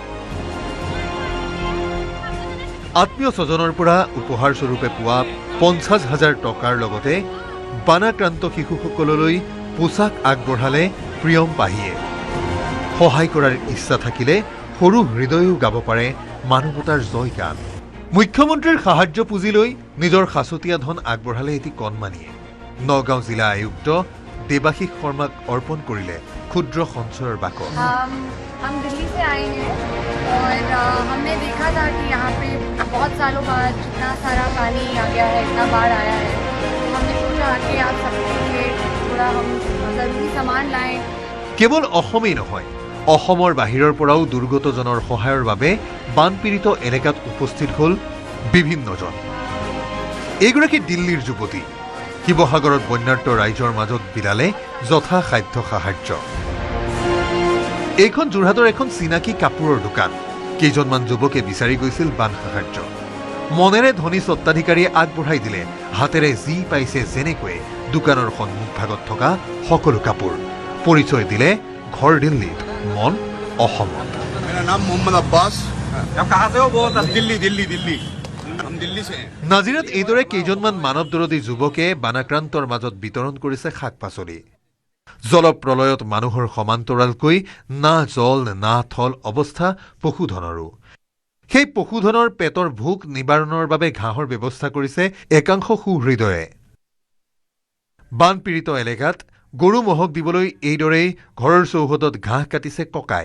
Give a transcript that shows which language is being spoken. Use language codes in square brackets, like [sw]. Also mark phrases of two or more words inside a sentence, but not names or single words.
[as] আত্মীয় স্বজনৰ পৰা উপহাৰ স্বৰূপে পোৱা 50,000 টকাৰ লগতে বানাক্ৰান্ত শিশুসকললৈ পোছাক আগবঢ়ালে প্ৰিয়ম পাহিয়ে সহায় কৰাৰ ইচ্ছা থাকিলে সৰু হৃদয়ো গাব পাৰে মানৱতাৰ জয় গান মুখ্যমন্ত্ৰীৰ সাহায্য পুঁজি লৈ নিজৰ সাঁচতীয়া ধন আগবঢ়ালে এটি কণমানিয়ে নগাঁও জিলা আয়ুক্ত দেৱাশীষ শৰ্মাক অৰ্পণ কৰিলে ক্ষুদ্ৰ সঞ্চয়ৰ বাকচ [hi] हम दिल्ली से आए हैं और हमने देखा था कि यहाँ पे बहुत सालों बाद इतना सारा पानी आ गया है इतना बाढ़ आया है हमने सोचा कि आप सबके लिए थोड़ा हम ज़रूरी सामान लाएं [as] কেৱল অসমেই নহয় অসমৰ বাহিৰৰ পৰাও দুৰ্গতজনৰ সহায়ৰ বাবে বানপীড়িত এলেকাত উপস্থিত হ'ল বিভিন্নজন এইগৰাকী দিল্লীৰ যুৱতী শিৱসাগৰত বন্যাৰ্ত ৰাইজৰ মাজত বিলালে যথাসাধ্য সাহায্য এইখন যোৰহাটৰ এখন চিনাকি কাপোৰৰ দোকান কেইজনমান যুৱকে বিচাৰি গৈছিল বান সাহায্য মনেৰে ধনী স্বত্বাধিকাৰীয়ে আগবঢ়াই দিলে হাতেৰে যি পাইছে যেনেকৈ দোকানৰ সন্মুখভাগত থকা সকলো কাপোৰ পৰিচয় দিলে ঘৰ দিল্লীত মন অসমত [hi] मेरा नाम मोहम्मद अब्बास आप कहाँ से हो बहुत दिल्ली दिल्ली दिल्ली हम दिल्ली से [as] নাজিৰাত এইদৰে কেইজনমান মানৱদৰদী যুৱকে বানাক্ৰান্তৰ মাজত বিতৰণ কৰিছে শাক পাচলি জলপ্ৰলয়ত মানুহৰ সমান্তৰালকৈ না জল না থল অৱস্থা পশুধনৰো সেই পশুধনৰ পেটৰ ভোক নিবাৰণৰ বাবে ঘাঁহৰ ব্যৱস্থা কৰিছে একাংশ সুহৃদয়ে বানপীড়িত এলেকাত গৰু মহক দিবলৈ এইদৰেই ঘৰৰ চৌহদত ঘাঁহ কাটিছে ককাই